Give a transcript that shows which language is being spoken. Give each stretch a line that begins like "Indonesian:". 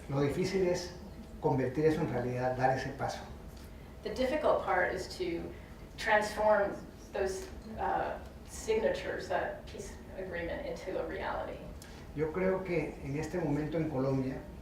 Spanish: Lo difícil es convertir eso en realidad, dar ese paso.
English: the difficult part is to transform those signatures, that peace agreement, into a reality.
Spanish: Yo creo que en este momento en Colombia